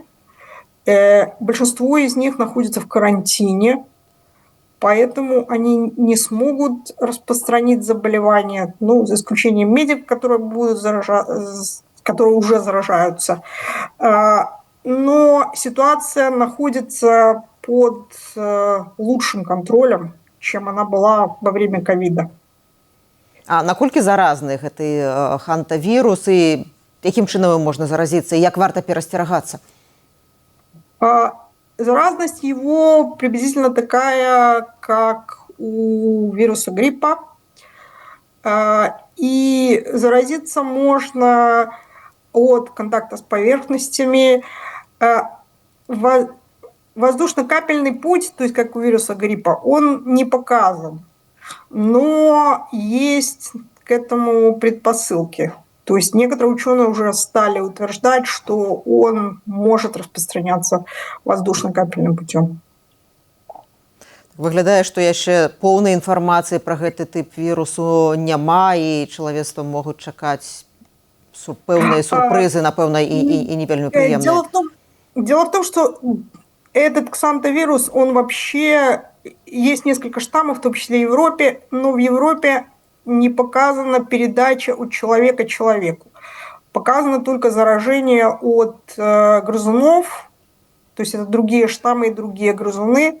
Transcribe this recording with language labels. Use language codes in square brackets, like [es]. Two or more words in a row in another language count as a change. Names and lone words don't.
[ru] Большинство из них находятся в карантине, поэтому они не смогут распространить заболевание, ну, за исключением медиков, которые которые уже заражаются. Но ситуация находится под лучшим контролем, чем она была во время ковида. [be] А наколькі заразны гэты хантавірус і якім чынам можна заразіцца і як варта перасцерагацца? [ru] Заразность его приблизительно такая, как у вируса гриппа. И заразиться можно от контакта с поверхностями. Воздушно-капельный путь, то есть как у вируса гриппа, он не показан. Но есть к этому предпосылки. То есть некоторые ученые уже стали утверждать, что он может распространяться воздушно-капельным путем. [be] Выглядае, што яшчэ поўнай інфармацыі пра гэты тып вірусу няма, і чалавецтва могуць чакаць пэўныя сюрпрызы, напэўна, і не вельмі прыемныя. [ru] Дело в том, что этот ксантовирус, он вообще... Есть несколько штаммов, в том числе и в Европе, но в Европе не показана передача от человека человеку. Показано только заражение от грызунов, то есть это другие штаммы и другие грызуны.